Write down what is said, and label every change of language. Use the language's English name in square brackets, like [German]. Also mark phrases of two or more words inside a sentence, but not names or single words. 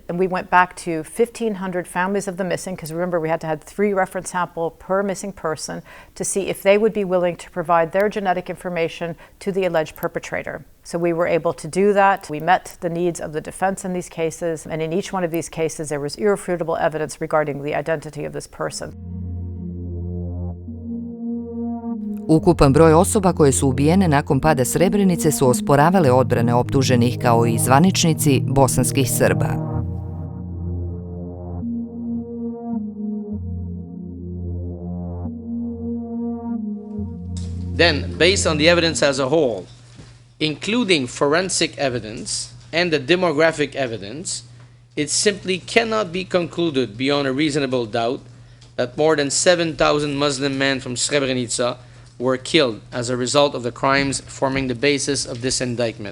[English] And we went back to 1,500 families of the missing, because remember we had to have 3 reference samples per missing person to see if they would be willing to provide their genetic information to the alleged perpetrator. So we were able to do that. We met the needs of the defense in these cases, and in each one of these cases there was irrefutable evidence regarding the identity of this person. [Serbian] Ukupan broj osoba koje su ubijene nakon pada Srebrenice su osporavale odbrane optuženih kao i zvaničnici bosanskih Srba. [English] Then, based on the evidence as a whole, including forensic evidence and the demographic evidence, it simply cannot be concluded beyond a reasonable doubt that more than 7,000 Muslim men from Srebrenica were killed as a result of the crimes forming the basis of this indictment.